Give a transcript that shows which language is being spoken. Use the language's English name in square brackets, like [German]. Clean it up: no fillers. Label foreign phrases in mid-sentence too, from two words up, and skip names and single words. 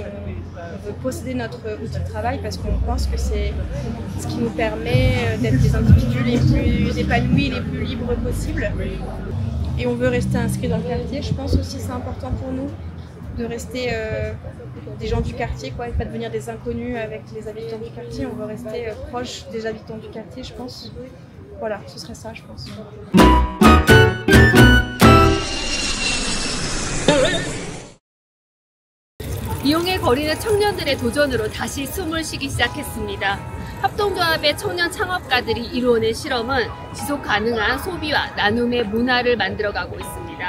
[French] On veut posséder notre outil de travail parce qu'on pense que c'est ce qui nous permet d'être les individus les plus épanouis, les plus libres possibles. Et on veut rester inscrit dans le quartier. Je pense aussi que c'est important pour nous de rester des gens du quartier, quoi, et pas devenir des inconnus avec les habitants du quartier. On veut rester proche des habitants du quartier, je pense. Voilà, ce serait ça, je pense. [Korean] 리옹에 거리는 청년들의 도전으로 다시 숨을 쉬기 시작했습니다. 협동조합의 청년 창업가들이 이루어낸 실험은 지속 가능한 소비와 나눔의 문화를 만들어가고 있습니다.